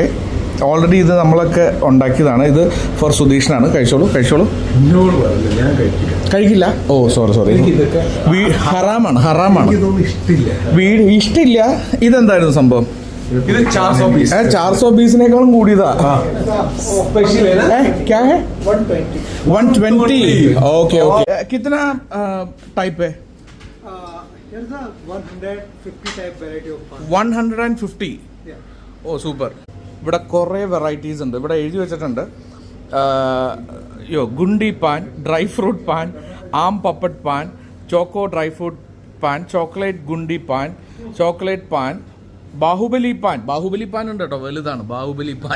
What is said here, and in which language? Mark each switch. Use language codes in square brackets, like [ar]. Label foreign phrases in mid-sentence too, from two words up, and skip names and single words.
[ml] ഓൾറെഡി ഇത് നമ്മളൊക്കെ ഉണ്ടാക്കിയതാണ്. ഇത് ഫോർ സുധീഷിനാണ്. കഴിച്ചോളൂ. കഴിക്കില്ല. ഓ സോറി. ഹറാമാണ്. ഇഷ്ടമില്ല. ഇതെന്തായിരുന്നു സംഭവം? ഇത് 400 പീസിനേക്കാളും കൂടിയതാ. [hi] क्या है 120. ओके. कितना टाइप है? [en] Here's a 150 type variety of pan. 150. [ml] ഓ സൂപ്പർ. ഇവിടെ കുറേ വെറൈറ്റീസ് ഉണ്ട്. ഇവിടെ എഴുതി വെച്ചിട്ടുണ്ട് ഗുണ്ടി പാൻ, ഡ്രൈ ഫ്രൂട്ട് പാൻ, ആം പപ്പട്ട് പാൻ, ചോക്കോ ഡ്രൈ ഫ്രൂട്ട് പാൻ, ചോക്ലേറ്റ് ഗുണ്ടി പാൻ, ചോക്ലേറ്റ് പാൻ, ബാഹുബലി പാൻ ഉണ്ട് കേട്ടോ, വലുതാണ് ബാഹുബലി പാൻ.